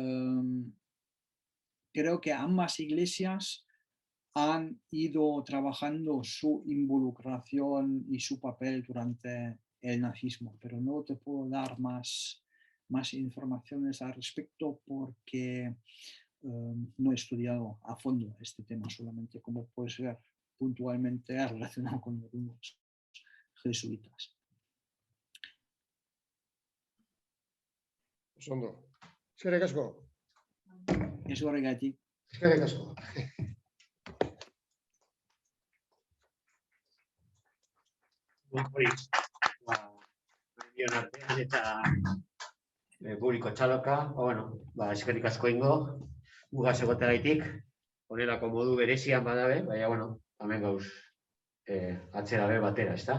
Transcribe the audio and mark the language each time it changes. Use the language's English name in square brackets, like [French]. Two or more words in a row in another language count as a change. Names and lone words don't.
[Spanish] Creo que ambas iglesias han ido trabajando su involucración y su papel durante el nazismo, pero no te puedo dar más informaciones al respecto, porque no he estudiado a fondo este tema, solamente como puedes ver puntualmente relacionado con algunos jesuitas. [Basque] Ondo. Eskerrik asko. Ez horregatik. Eskerrik asko. Hori, bion artean eta publiko txaloka, eskerrik asko ingo, gugaz egoteraitik, honelako modu berezian badabe, baina, hemen gauz atzera be batera, ezta?